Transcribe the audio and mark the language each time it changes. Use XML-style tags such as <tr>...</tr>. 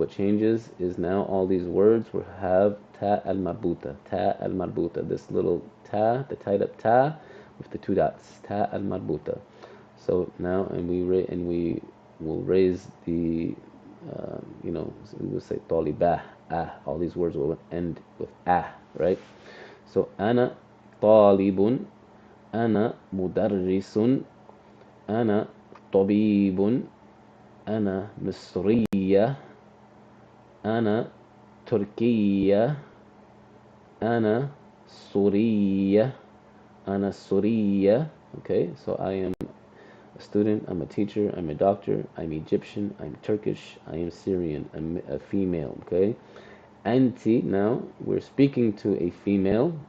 <en>What changes is now all these words will have ta al-marbuta, this little ta, the tied up ta with the 2 dots, ta al-marbuta. So now, and we will raise the, so we will say talibah, all these words will end with right?</en> <ar>So ana talibun, ana mudarrisun, ana tabibun, أنا مصرية, أنا تركية, أنا سورية, أنا سورية.</ar> <en>Okay, so I am a student, I'm a teacher, I'm a doctor, I'm Egyptian, I'm Turkish, I am Syrian, I'm a female. Okay, anti, now we're speaking to a female.</en>